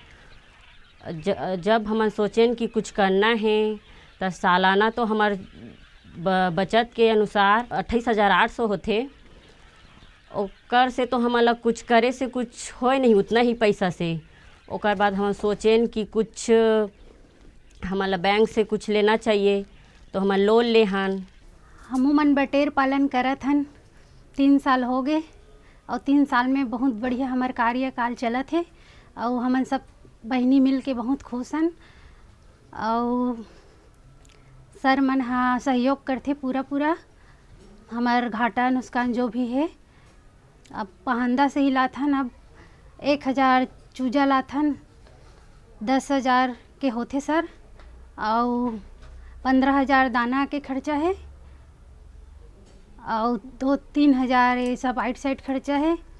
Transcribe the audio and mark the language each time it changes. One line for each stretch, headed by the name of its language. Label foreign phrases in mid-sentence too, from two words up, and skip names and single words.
Chhattisgarhi: जब हमन सोचें कि कुछ करना है तो सालाना तो हमार बचत के अनुसार 28,800 होते। ओकर से तो हमारा कुछ करे से कुछ हो नहीं उतना ही पैसा से। ओकर बाद हम सोचें कि कुछ हमारा बैंक से कुछ लेना चाहिए तो हम लोन ले हन। हमू मन बटेर पालन करत हन 3 साल हो गए और 3 साल में बहुत बढ़िया हमार कार्यकाल चलत है और हमन सब बहनी मिल के बहुत खुश हन। और सर मन सहयोग करते पूरा हमार घाटा नुकसान जो भी है। अब पहंदा से ही लाथन, अब 1000 चूजा लाथन, 10,000 के होते सर और 15,000 दाना के खर्चा है और 2-3 हज़ार ये सब आइट साइड खर्चा है।